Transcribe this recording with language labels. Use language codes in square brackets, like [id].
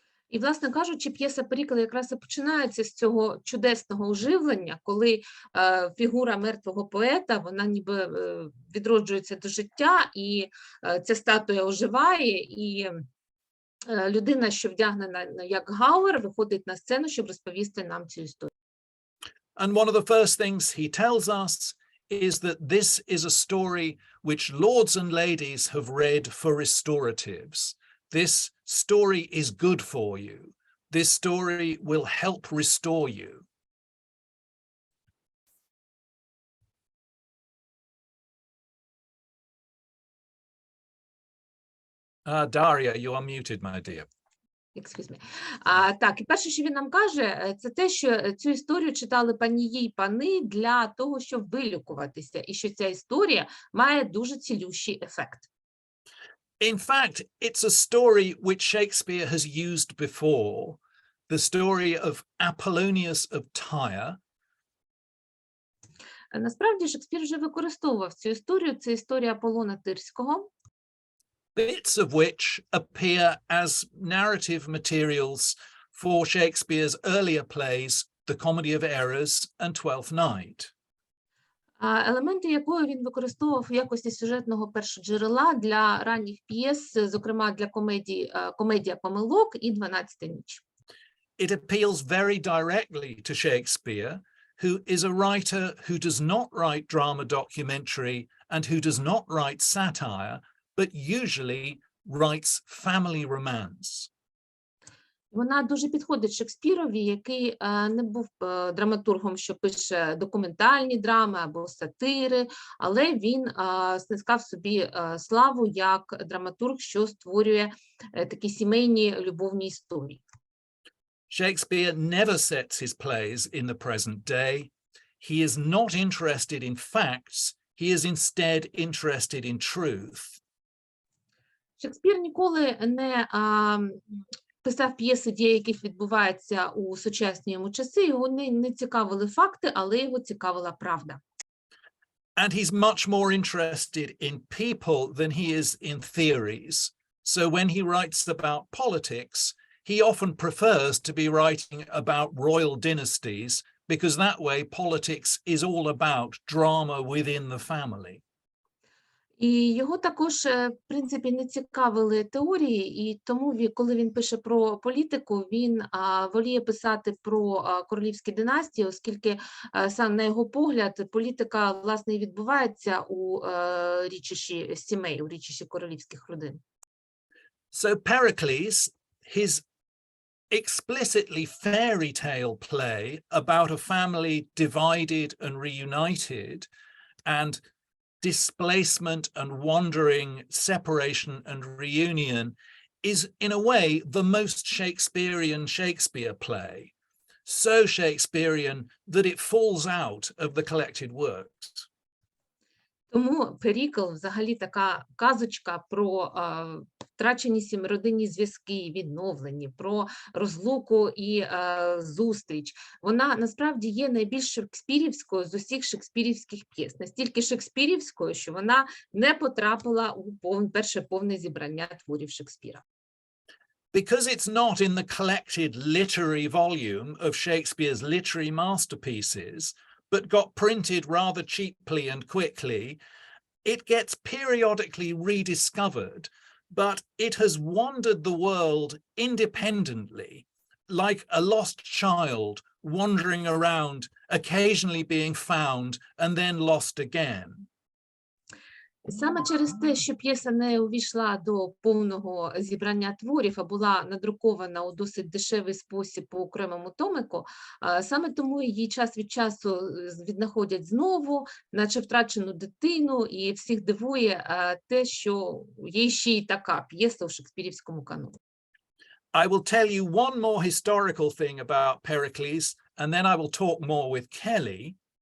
[uk] І, власне кажучи, п'єса «Перікл» якраз і починається з цього чудесного оживлення, коли фігура мертвого поета, вона ніби відроджується до життя, і ця статуя оживає, і людина, що вдягнена як Гауер, виходить на сцену, щоб розповісти нам цю історію. [en] And one of the first things he tells us is that this is a story which lords and ladies have read for restoratives. This story is good for you. This story will help restore you. Daria, you are muted, my dear. Excuse me. [uk] Так, і перше, що він нам каже, це те, що цю історію читали панії й пани для того, щоб вилікуватися, і що ця історія має дуже цілющий ефект. [en] In fact, it's a story which Shakespeare has used before, the story of Apollonius of Tyre. [uk] Насправді, Шекспір вже використовував цю історію, це історія Аполлона Тирського, [en] bits of which appear as narrative materials for Shakespeare's earlier plays, The Comedy of Errors and Twelfth Night. [uk] Елементи якої він використовував в якості сюжетного першоджерела для ранніх п'єс, зокрема для «Комедія помилок» і «12-та ніч». [en] It appeals very directly to Shakespeare, who is a writer who does not write drama documentary and who does not write satire, but usually writes family romance. [uk] Вона дуже підходить Шекспірові, який не був драматургом, що пише документальні драми або сатири, але він снискав собі славу як драматург, що створює такі сімейні любовні історії. [en] Shakespeare never sets his plays in the present day. He is not interested in facts, he is instead interested in truth. [uk] Шекспір ніколи не писав п'єси, дії яких відбуваються у сучасні йому часи, його не цікавили факти, але його цікавила правда. [en] And he's much more interested in people than he is in theories. So when he writes about politics, he often prefers to be writing about royal dynasties, because that way politics is all about drama within the family. [uk] І його також, в принципі, не цікавили теорії, і тому, коли він пише про політику, він воліє писати про королівські династії, оскільки, сам на його погляд, політика, власне, і відбувається у річищі сімей, у річищі королівських родин. [en] So Pericles, his explicitly fairy tale play about a family divided and reunited, and displacement and wandering, separation and reunion, is in a way the most Shakespearean Shakespeare play, so Shakespearean that it falls out of the collected works. [uk] Тому «Перікл» взагалі така казочка про втрачені родинні зв'язки, відновлені, про розлуку і зустріч. Вона насправді є найбільш шекспірівською з усіх шекспірівських п'єс. Настільки шекспірівською, що вона не потрапила у перше повне зібрання творів Шекспіра. [en] because it's not in the collected literary volume of Shakespeare's literary masterpieces, but got printed rather cheaply and quickly, it gets periodically rediscovered, but it has wandered the world independently, like a lost child wandering around, occasionally being found and then lost again. [uk] Саме через те, що п'єса не увійшла до повного зібрання творів, а була надрукована у досить дешевий спосіб по окремому томику, саме тому її час від часу віднаходять знову, наче втрачену дитину, і всіх дивує те, що є ще й така п'єса у шекспірівському каноні. [en] I will tell you one more historical thing about Pericles, and then I will talk more with Kelly.